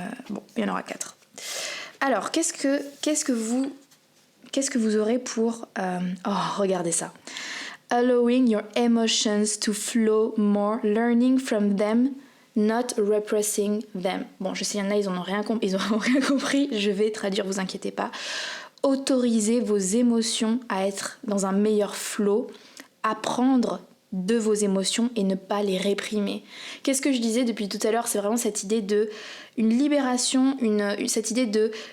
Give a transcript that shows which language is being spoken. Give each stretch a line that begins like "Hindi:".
French: Bon, il y en aura 4. Alors, qu'est-ce que vous aurez pour... regardez ça.
English: Allowing your emotions to flow more, learning from them, not repressing them.
French: Bon, je sais, il y en a, ils n'auront rien compris, je vais traduire, vous inquiétez pas. Autorisez vos émotions à être dans un meilleur flow, apprendre de vos émotions et ne pas les réprimer. Qu'est-ce que je disais depuis tout à l'heure ? C'est vraiment cette idée de une libération, cette idée de...